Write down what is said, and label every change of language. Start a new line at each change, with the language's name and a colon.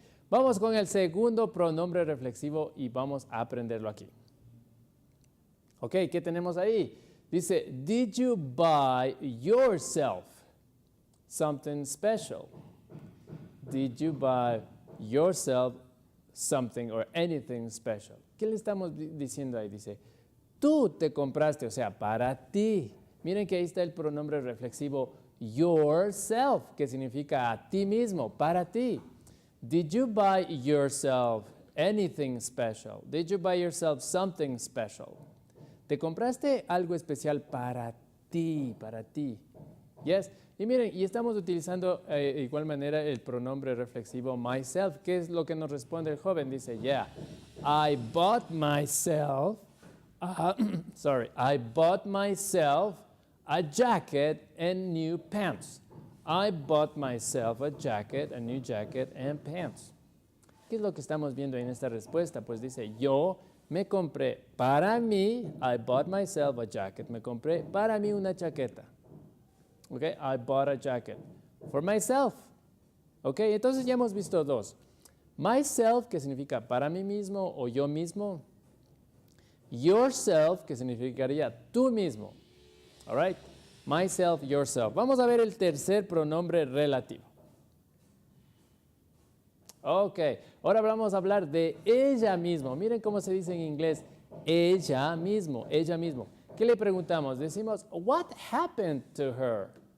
Spanish: Vamos con el segundo pronombre reflexivo y vamos a aprenderlo aquí. Ok, ¿qué tenemos ahí? Dice,
English: did you buy yourself something special? Did you buy yourself something or anything special?
Spanish: ¿Qué le estamos diciendo ahí? Dice, tú te compraste, o sea, para ti. Miren que ahí está el pronombre reflexivo yourself, que significa a ti mismo, para ti.
English: Did you buy yourself anything special? Did you buy yourself something special?
Spanish: Te compraste algo especial para ti, para ti.
English: Yes.
Spanish: Y miren, y estamos utilizando de igual manera el pronombre reflexivo myself. ¿Qué es lo que nos responde el joven? Dice,
English: yeah, I bought myself, I bought myself a jacket and new pants. I bought myself a jacket, a new jacket and pants.
Spanish: ¿Qué es lo que estamos viendo en esta respuesta? Pues dice, yo me compré para mí,
English: I bought myself a jacket,
Spanish: me compré para mí una chaqueta.
English: Ok, I bought a jacket for myself.
Spanish: Ok, entonces ya hemos visto dos. Myself, que significa para mí mismo o yo mismo. Yourself, que significaría tú mismo.
English: All right, myself, yourself.
Spanish: Vamos a ver el tercer pronombre relativo. Ok, ahora vamos a hablar de ella misma. Miren cómo se dice en inglés, ella mismo, ella mismo. ¿Qué le preguntamos? Decimos,
English: what happened to her?